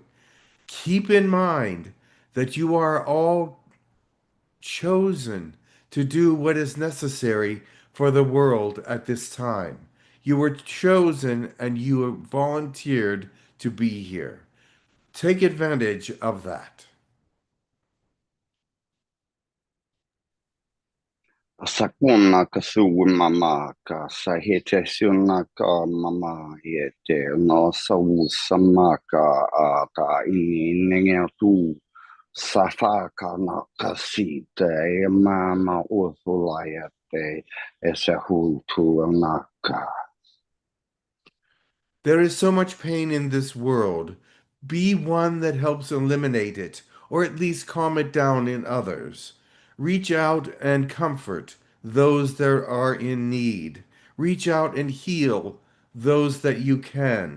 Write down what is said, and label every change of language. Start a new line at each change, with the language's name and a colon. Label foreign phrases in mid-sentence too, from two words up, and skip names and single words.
English: Keep in mind that you are all chosen to do what is necessary for the world at this time. You were chosen and you volunteered to be here. Take advantage of that. Sakuna ka mama ka sa hete suna ka mama hete no sa sama ka ka ini nenge tu safa ka na ka si te e mama o fulaya te e se hu tu na ka. There is so much pain in this world. Be one that helps eliminate it, or at least calm it down in others. Reach out and comfort those that are in need. reach out and heal those that you can.